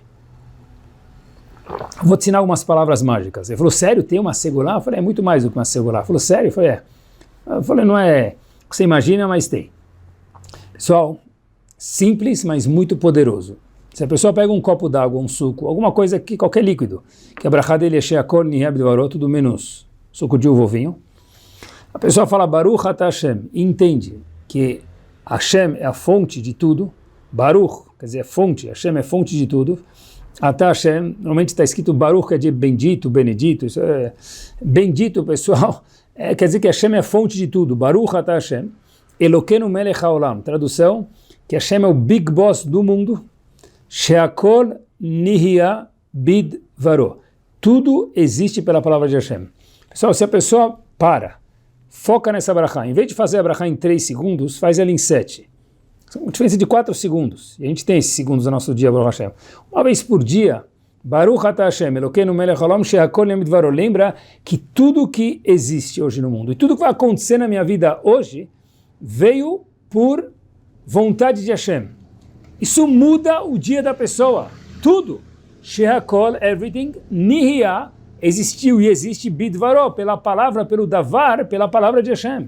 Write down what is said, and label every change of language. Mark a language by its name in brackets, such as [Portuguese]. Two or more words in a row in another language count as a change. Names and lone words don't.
[Portuguese] Vou te ensinar algumas palavras mágicas. Ele falou, sério, tem uma segulá? Eu falei, é muito mais do que uma segulá. Ele falou, sério? Eu falei, é. Eu falei, não é o que você imagina, mas tem. Pessoal, simples, mas muito poderoso. Se a pessoa pega um copo d'água, um suco, alguma coisa, qualquer líquido, que a brachá dele é [Hebrew] שהכל נהיה בדברו, [Portuguese] tudo menos suco de uva ou vinho, a pessoa fala [Hebrew] ברוך אתה השם, [Portuguese] e entende que Hashem é a fonte de tudo, Baruch, quer dizer, é fonte, Hashem é fonte de tudo, [Hebrew] אתה השם, [Portuguese] normalmente está escrito Baruch, quer dizer bendito, benedito, isso é bendito, pessoal, quer dizer que Hashem é a fonte de tudo, [Hebrew] ברוך אתה השם אלוקינו מלך העולם, [Portuguese] tradução, que Hashem é o [English] big boss [Portuguese] do mundo, [Hebrew] שהכל נהיה בדברו, [Portuguese] tudo existe pela palavra de Hashem. Pessoal, se a pessoa foca nessa brachá, em vez de fazer a brachá em 3 segundos, faz ela em 7. Uma diferença de 4 segundos. E a gente tem esses segundos no nosso dia, [Hebrew] ברוך השם. [Portuguese] Uma vez por dia, [Hebrew] ברוך אתה השם אלוקינו מלך העולם שהכל נהיה בדברו. [Portuguese] Lembra que tudo que existe hoje no mundo, e tudo que vai acontecer na minha vida hoje, veio por vontade de Hashem. Isso muda o dia da pessoa. Tudo. Sheakol, everything, niheh, existiu e existe bidvaro, pela palavra, pelo davar, pela palavra de Hashem.